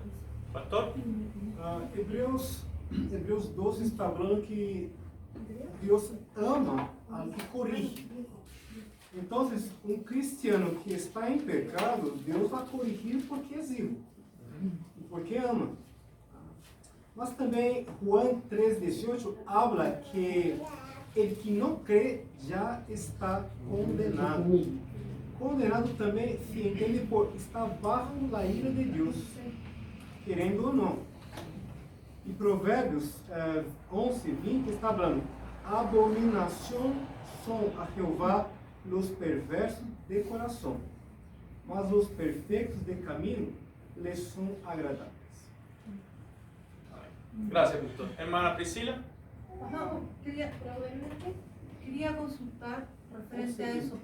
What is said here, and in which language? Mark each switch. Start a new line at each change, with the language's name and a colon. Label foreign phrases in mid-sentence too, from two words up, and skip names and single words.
Spanish: Pastor. Hebreus 12 está hablando que Dios ama al que corrige. Entonces, un cristiano que está en pecado, Dios va a corregir porque es vivo y porque ama.
Portuguese: Mas também
Spanish: Juan 3,18 habla que el que no cree ya está condenado.
Portuguese: Condenado também se entende por
Spanish: estar bajo la ira de Dios,
Portuguese: querendo ou não.
Spanish: E Provérbios 11:20 está hablando: abominación son a Jehová los perversos de corazón, mas los perfectos de camino les son agradables. Gracias, pastor. Hermana Priscila. No, quería consultar referente a eso.